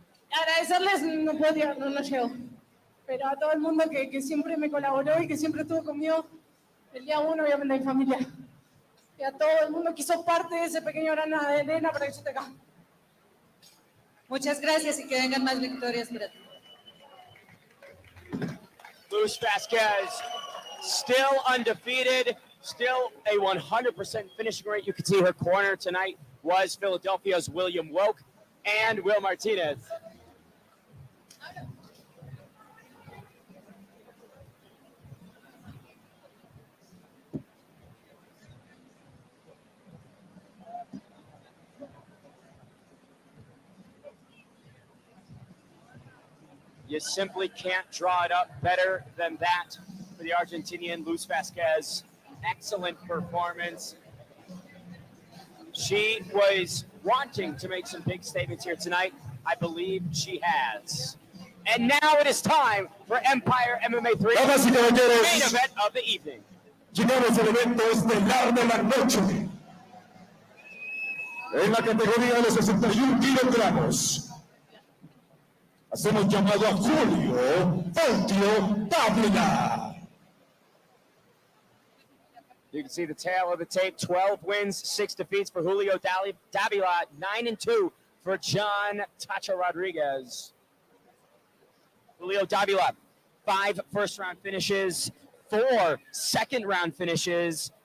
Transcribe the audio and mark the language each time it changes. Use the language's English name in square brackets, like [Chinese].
[Spanish] Agradecerles no puedo llegar, no llego. Pero a todo el mundo que siempre me colaboró y que siempre estuvo conmigo el día 1, obviamente a mi familia. Y a todo el mundo que hizo parte de ese pequeño grano de arena para que yo esté acá. Muchas gracias y que vengan más victorias para ti. [English] Luis Vazquez, still undefeated, still a 100% finishing rate. You can see her corner tonight was Philadelphia's William Wolk and Will Martinez. You simply can't draw it up better than that for the Argentinian Luis Vazquez. Excellent performance. She was wanting to make some big statements here tonight. I believe she has. And now it is time for Empire MMA III, the main event of the evening. [Spanish] Llegamos al evento estelar de la noche. En la categoría de los 61 kilogramos. Hacemos llamado a Julio Davila. [English] You can see the tail of the tape. 12 wins, 6 defeats for Julio Davila. 9-2 for John Tacha Rodriguez. Julio Davila, 5 first-round finishes, 4 second-round finishes.